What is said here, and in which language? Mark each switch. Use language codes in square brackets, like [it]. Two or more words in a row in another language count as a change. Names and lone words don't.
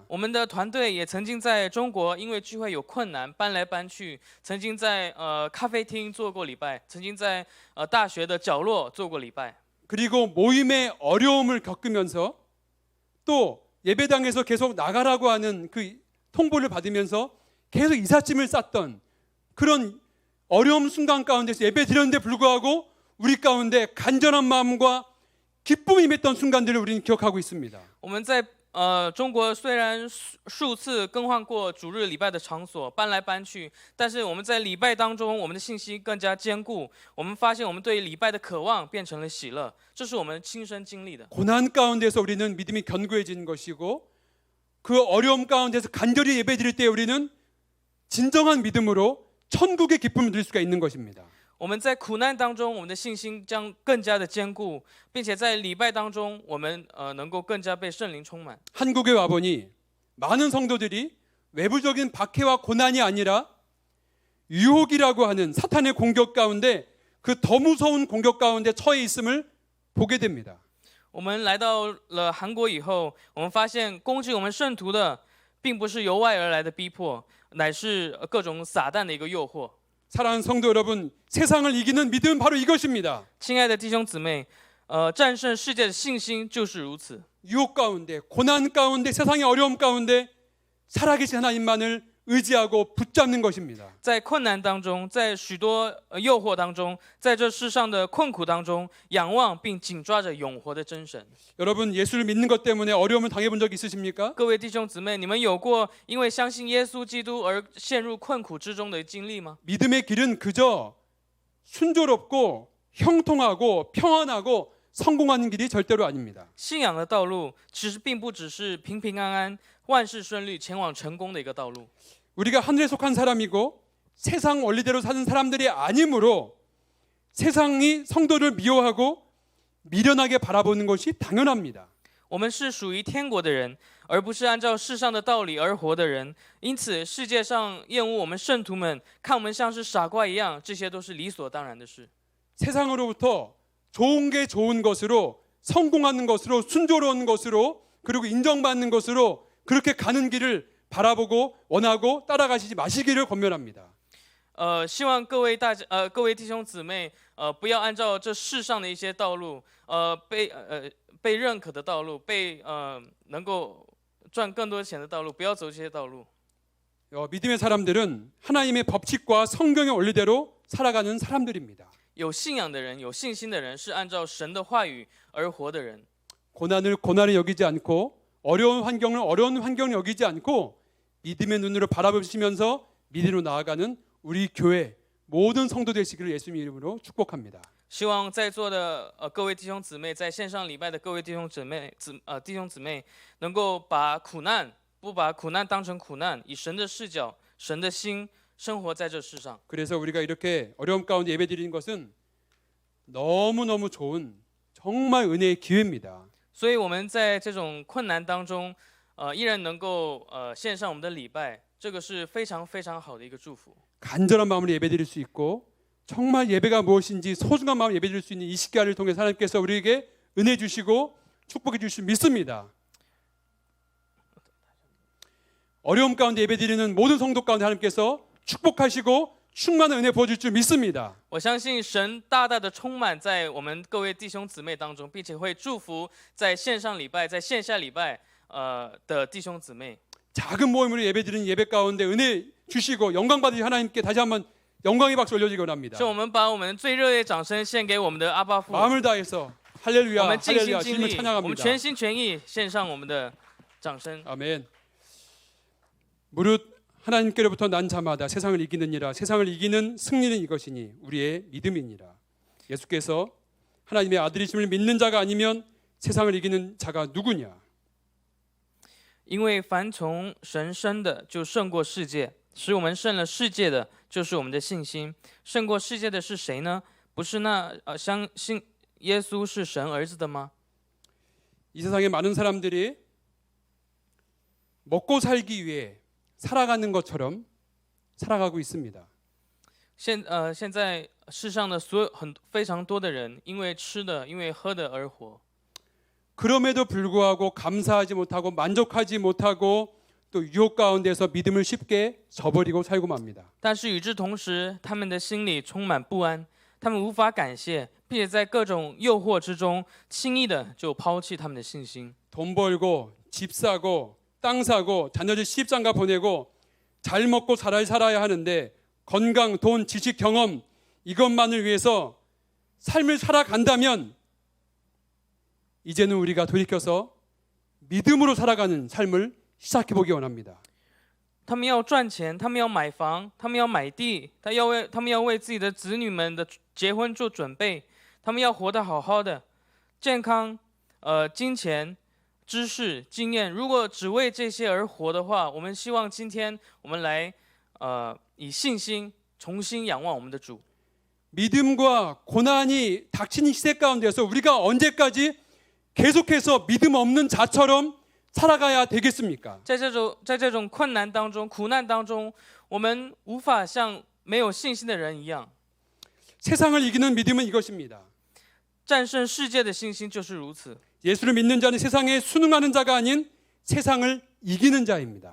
[zh] 我们的团队也曾经在中国因为聚会有困难搬来搬去，曾经在咖啡厅做过礼拜，曾经在大学的角落做过礼拜。 [ko] 그리고 모임의 어려움을 겪으면서 또 예배당에서 계속 나가라고 하는 그 통보를 받으면서 계속 이삿짐을 쌌던 그런 어려움 순간 가운데서 예배 드렸는데 불구하고 우리 가운데 간절한 마음과 기쁨이 임했던 순간들을 우리는 기억하고 있습니다. [zh] 我们在中国虽然数次更换过主日礼拜的场所，搬来搬去，但是我们在礼拜当中，我们的信心更加坚固。我们发现我们对礼拜的渴望变成了喜乐，这是我们亲身经历的。 [ko] 고난 가운데서 우리는 믿음이 견고해지는 것이고 그 어려움 가운데서 간절히 예배드릴 때 우리는 진정한 믿음으로 천국의 기쁨을 누릴 수가 있는 것입니다. [zh] 我们在苦难当中，我们的信心将更加的坚固，并且在礼拜当中，我们能够更加被圣灵充满。 [ko] 한국에 와보니 많은 성도들이 외부적인 박해와 고난이 아니라 유혹이라고 하는 사탄의 공격 가운데 그 더 무서운 공격 가운데 처해 있음을 보게 됩니다. [zh] 我们来到了韩国以后，我们发现攻击我们圣徒的，并不是由外而来的逼迫，乃是各种撒旦的一个诱惑。 [ko] 사랑하는 성도 여러분, 세상을 이기는 믿음은 바로 이것입니다. [zh] 亲爱的弟兄姊妹，战胜世界的信心就是如此。 [ko] 유혹 가운데, 고난 가운데, 세상의 어려움 가운데 살아계신 하나님만을 의지하고 붙잡는 것입니다. [zh] 在困难当中，在许多诱惑当中，在这世上的困苦当中，仰望并紧抓着永活的真神。 [ko] 여러분 예수를 믿는 것 때문에 어려움을 당해본 적 있으십니까? [zh] 各位弟兄姊妹，你们有过因为相信耶稣基督而陷入困苦之中的经历吗？ [ko] 믿음의 길은 그저 순조롭고 형통하고 평안하고 성공하는 길이 절대로 아닙니다. [zh] 信仰的道路其实并不只是平平安安、万事顺利、前往成功的一个道路。 [ko] 우리가 하늘에 속한 사람이고 세상 원리대로 사는 사람들이 아니므로 세상이 성도를 미워하고 미련하게 바라보는 것이 당연합니다. [zh] 我们是属于天国的人，而不是按照世上的道理而活的人。因此，世界上厌恶我们圣徒们，看我们像是傻瓜一样，这些都是理所当然的事。 [ko] 세상으로부터 좋은 게 좋은 것으로 성공하는 것으로 순조로운 것으로 그리고 인정받는 것으로 그렇게 가는 길을 바라보고 원하고 따라가시지 마시기를 권면합니다. [zh] 希望各位弟兄姊妹，不要按照这世上的一些道路，被认可的道路，能够赚更多钱的道路，不要走这些道路。 [ko] 믿음의 사람들은 하나님의 법칙과 성경의 원리대로 살아가는 사람들입니다. [zh] 有信仰的人，有信心的人，是按照神的话语而活的人。 [ko] 고난을 고난을 여기지 않고 어려운 환경을 어려운 환경을 여기지 않고 믿음의 눈으로 바라보시면서 믿음으로 나아가는 우리 교회 모든 성도 되시기를 예수님 이름으로 축복합니다. [zh] 希望在座的各位弟兄姊妹，在线上礼拜的各位弟兄姊妹，能够不把苦难当成苦难，以神的视角、神的心生活在这世上。 [ko] 그래서 우리가 이렇게 어려움 가운데 예배드리는 것은 너무너무 좋은 정말 은혜의 기회입니다. [zh] 所以我们在这种困难当中，依然能够献上我们的礼拜，这个是非常非常好的一个祝福。 [ko] 간절한 마음으로 예배드릴 수 있고 정말 예배가 무엇인지 소중한 마음 예배드릴 수 있는 이 시간을 통해서 하나님께서 우리에게 은혜 주시고 축복해 주실 줄 믿습니다. 어려움 가운데 예배드리는 모든 성도 가운데 하나님께서 축복하시고 충만한 은혜 부어줄 줄 믿습니다. [zh] 我相信神大大的充满在我们各位弟兄姊妹当中，并且会祝福在线上礼拜、在线下礼拜的弟兄姊妹。 [ko] 작은 모임으로 예배드리는 예배 가운데 은혜 주시고 영광 받으신 하나님께 다시 한번 영광의 박수 올려주기 원합니다. [zh] 是我们把我们最热烈掌声献给我们的阿爸父， [ko] 마음을 다해서 [zh] 我 [ko] 할렐루야 [zh] 们尽心 [ko] 할렐루야 [zh] 尽 [ko] 주님을 [zh] 力，我们 [ko] 찬양합니다. [zh] 全心全意献上我们的掌声。 [ko] 아멘. 무릇 하나님께로부터 난 자마다 세상을 이기느니라. 세상을 이기는 승리는 이것이니 우리의 믿음이니라. 예수께서 하나님의 아들이심을 믿는 자가 아니면 세상을 이기는 자가 누구냐? [zh] 因为凡从神生的，就胜过世界；使我们胜了世界的，就是我们的信心。胜过世界的是谁呢？不是那相信耶稣是神儿子的吗？ [ko] 이 세상에 많은 사람들이 먹고 살기 위해 살아가는 것처럼 살아가고 있습니다. [zh] 现在世上的非常多的人，因为吃的，因为喝的而活。 [ko] 그럼에도 불구하고 감사하지 못하고 만족하지 못하고 또 유혹 가운데서 믿음을 쉽게 저버리고 살고 맙니다. [zh] 但是与之同时，他们的心里充满不安，他们无法感谢，并且在各种诱惑之中，轻易的就抛弃他们的信心。 [ko] 돈 벌고 집 사고 땅 사고 자녀들 시집장가 보내고 잘 먹고 잘 살아야 하는데 건강, 돈, 지식, 경험 이것만을 위해서 삶을 살아간다면 이제는 우리가 돌이켜서 믿음으로 살아가는 삶을 시작해 보기 원합니다. [zh] 他们要赚钱，他们要买房，他们要买地，他们要为自己的子女们的结婚做准备，他们要活得好好的，健康、金钱、知识、经验。如果只为这些而活的话，我们希望今天我们来以信心重新仰望我们的主。 [ko] 믿음과 고난이 닥치는 시대 가운데서 우리가 언제까지 계속해서 믿음 없는 자처럼 살아가야 되겠습니까? [zh] 在这种困难当中、苦难当中，我们无法像没有信心的人一样。 [ko] 세상을 이기는 믿음은 이것입니다. [zh] 战胜世界的信心就是如此。 [ko] 예수를 믿는 자는 세상에 순응하는 자가 아닌 세상을 이기는 자입니다.